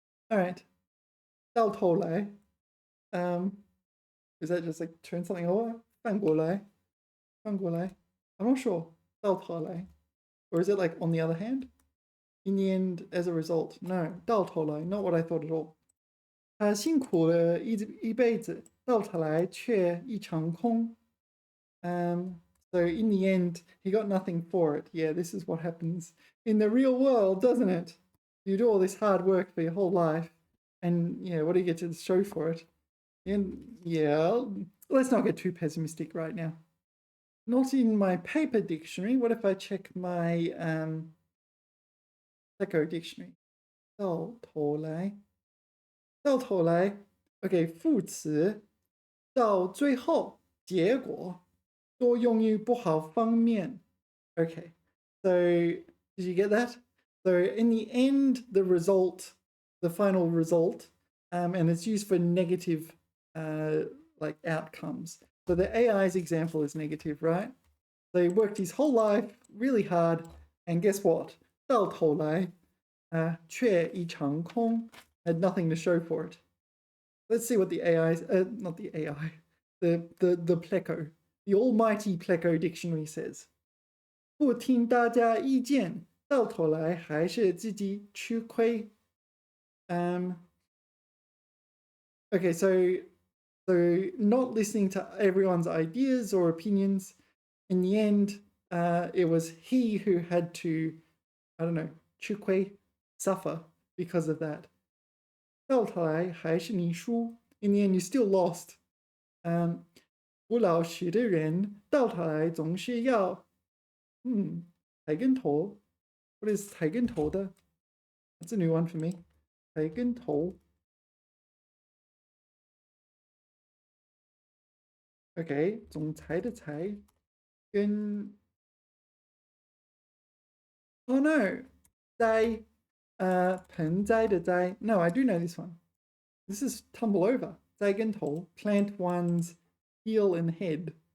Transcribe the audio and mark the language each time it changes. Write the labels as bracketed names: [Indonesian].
[English] Alright. 到头来. Is that just like turn something over? [Chinese] 翻过来.翻过来. [English] I'm not sure. [Chinese] 到头来. [English] Or is it like on the other hand? In the end, as a result. No. 到头来. Not what I thought at all. [Chinese] 他辛苦了一辈子，到头来却一场空。 [English] So in the end, he got nothing for it. Yeah, this is what happens in the real world, doesn't it? You do all this hard work for your whole life, and yeah, what do you get to show for it? And yeah, let's not get too pessimistic right now. Not in my paper dictionary. What if I check my Echo dictionary? [Chinese] 到头来。到头来 ，OK， 副词到最后结果多用于不好方面。 [English] Okay, so did you get that? So in the end, the result, the final result, and it's used for negative like outcomes. So the AI's example is negative, right? So he worked his whole life really hard, and guess what? [Chinese] 到头来, 却一场空, [English] had nothing to show for it. Let's see what the AI's, not the AI, the Pleco, the almighty Pleco dictionary says. [Chinese] 不听大家意见，到头来还是自己吃亏。 [English] Okay, so not listening to everyone's ideas or opinions. In the end, it was he who had to, I don't know, 吃亏, suffer because of that. [Chinese] 到头来还是你输. [English] In the end, you still lost. [Chinese] 不老实的人到头来总是要抬跟头. [English] What is 抬跟头的? That's a new one for me. 抬跟头. [Chinese] Okay, 总裁的裁跟 [English] Oh no, [Chinese] 栽盆栽的栽. [English] No, I do know this one. This is tumble over. 栽跟头, plant one's heel and head.